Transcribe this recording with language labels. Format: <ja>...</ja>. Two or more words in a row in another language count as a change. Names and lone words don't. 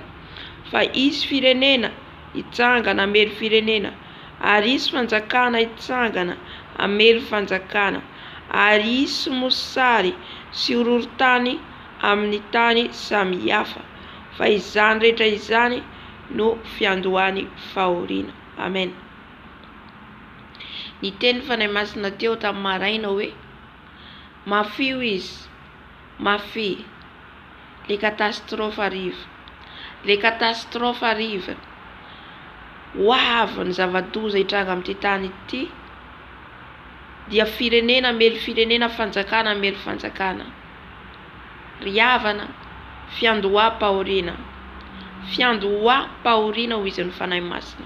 <mg>Fa isy firenena hitsangana hamely firenena, ary isy fanjakana hitsangana hamely fanjakana, ary isy mosary sy horohorotany amin'ny tany samihafa. Fa izany rehetra izany no fiandohany fahoriana. Amen. Ny teny fanahy masina teo tamin'ny maraina hoe, mafio izy, mafia,</mg> <fr>le catastrophe arrive, le catastrophe arrive.</fr> <mg>Ho avy ny zava-doza hitranga amin'ity tany ity, dia firenena mely firenena, fanjakana mely fanjakana. Riavana, fiandoham-pahoriana, fiandoham-pahoriana ho izy ny fanahy masina.</mg>